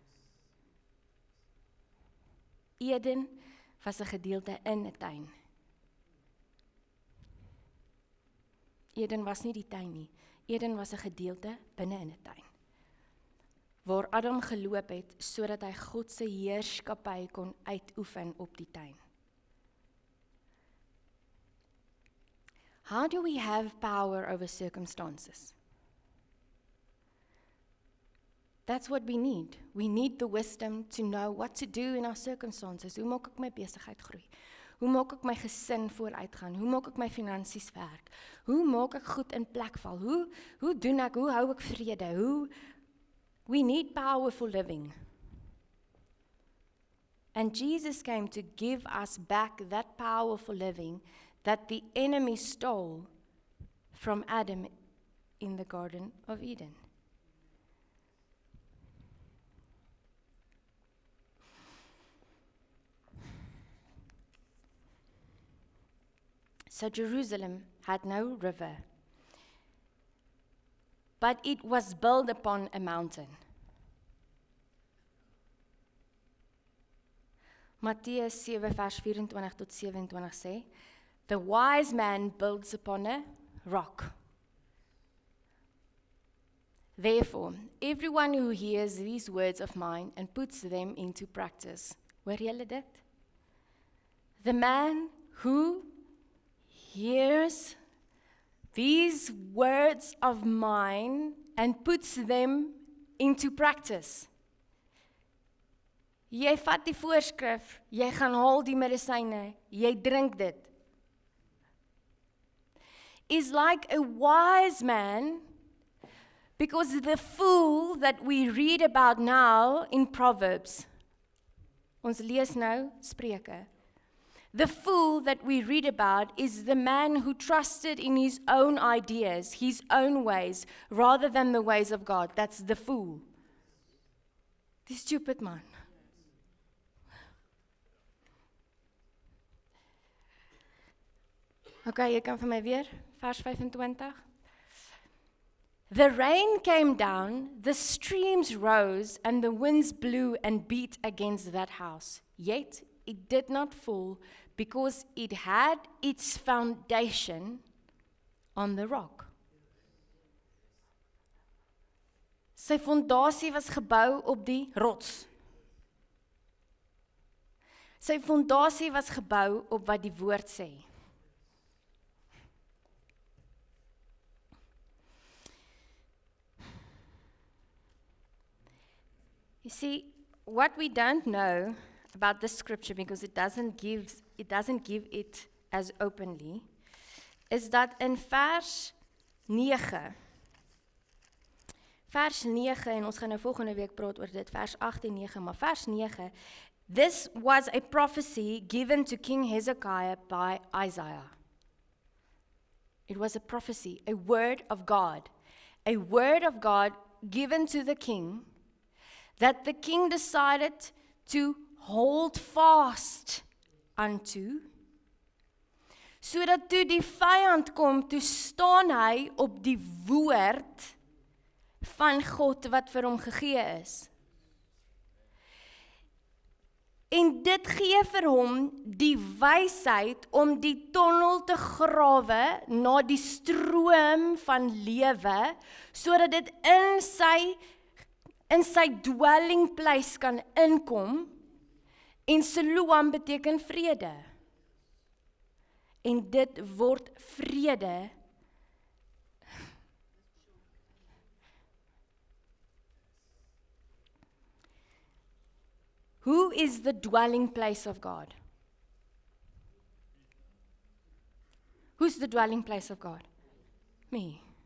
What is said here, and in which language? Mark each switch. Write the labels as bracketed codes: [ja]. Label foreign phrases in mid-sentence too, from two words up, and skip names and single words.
[af] Eden was 'n gedeelte in 'n tuin. Eden was nie die tuin nie. Eden was 'n gedeelte binne in 'n tuin, waar Adam geloop het, sodat hy God se heerskappy kon uitoefen op die tuin. [en] How do we have power over circumstances? That's what we need. We need the wisdom to know what to do in our circumstances. [af] Hoe maak ek my besigheid groei? Hoe maak ek my gesin vooruitgaan? Hoe maak ek my finansies werk? Hoe maak ek goed in plek val? Hoe doen ek? Hoe hou ek vrede? [en] We need powerful living. And Jesus came to give us back that powerful living that the enemy stole from Adam in the Garden of Eden. So Jerusalem had no river, but it was built upon a mountain. [af] Matteus 7 vers 24 tot 27 sê, [en] the wise man builds upon a rock. Therefore, everyone who hears these words of mine and puts them into practice, [af] hoor julle dit? [en] The man who hears these words of mine and puts them into practice. [af] Jy vat die voorskrif, jy gaan haal die medisyne, jy drink dit. [en] Is like a wise man, because the fool that we read about now in Proverbs, [af] ons lees nou Spreuke. [en] The fool that we read about is the man who trusted in his own ideas, his own ways, rather than the ways of God. That's the fool. [af] Die stupid man. Okay, jy kan vir my weer, vers 25. [en] The rain came down, the streams rose, and the winds blew and beat against that house. Yet it did not fall, because it had its foundation on the rock. [af] Sy fondasie was gebou op die rots. Sy fondasie was gebou op wat die woord sê. [en] You see, what we don't know about this scripture, because it doesn't give it as openly, is that in vers 9, [af] en ons gaan nou volgende week praat oor dit, vers 8 en 9, maar vers 9, [en] this was a prophecy given to King Hezekiah by Isaiah. It was a prophecy, a word of God given to the king, that the king decided to hold fast unto, [af] sodat toe die vyand kom, toe staan hy op die woord van God wat vir hom gegee is. En dit gee vir hom die wysheid om die tonnel te grawe na die stroom van lewe, sodat dit in sy [en] dwelling place [af] kan inkom, en Siloam beteken vrede. En dit word vrede. [en] Who is the dwelling place of God? Who's the dwelling place of God? Me.